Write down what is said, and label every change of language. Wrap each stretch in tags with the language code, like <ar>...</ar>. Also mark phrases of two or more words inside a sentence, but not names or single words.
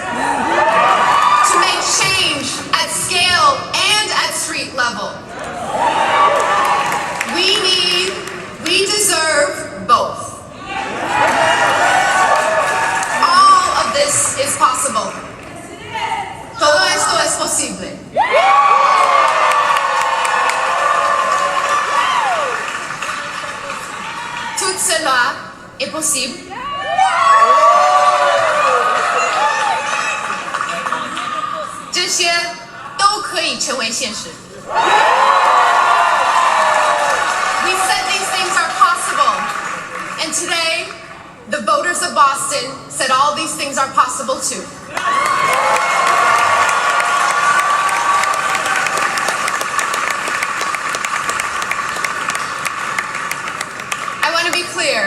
<en>To make change at scale and at street level. We deserve both.</en> <fr>possible. Tout cela est possible.</fr> <en>Ces</en> <zh>都可以成为现实。</zh> <en>We said these things are possible, and today, the voters of Boston said all these things are possible too. I want to be clear.</en>